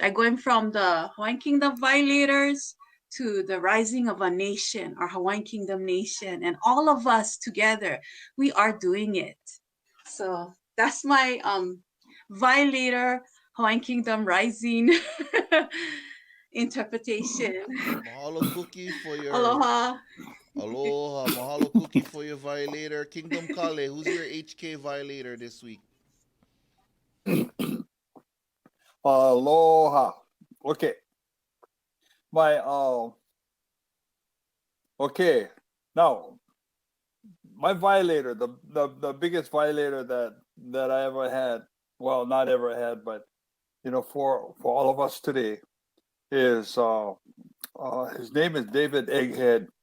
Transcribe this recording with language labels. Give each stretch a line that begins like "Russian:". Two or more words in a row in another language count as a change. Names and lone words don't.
English: I going from the Hawaiian Kingdom violators to the rising of a nation, our Hawaiian Kingdom nation, and all of us together, we are doing it. So that's my violator Hawaiian Kingdom rising interpretation. Mahalo Cookie for your Aloha. Aloha. Mahalo Cookie for your violator. Kingdom Kale, who's your HK violator this week? Aloha. Okay. Okay. Now, my violator, the biggest violator that I ever had, well, not ever had, but for all of us today, is his name is David Egghead.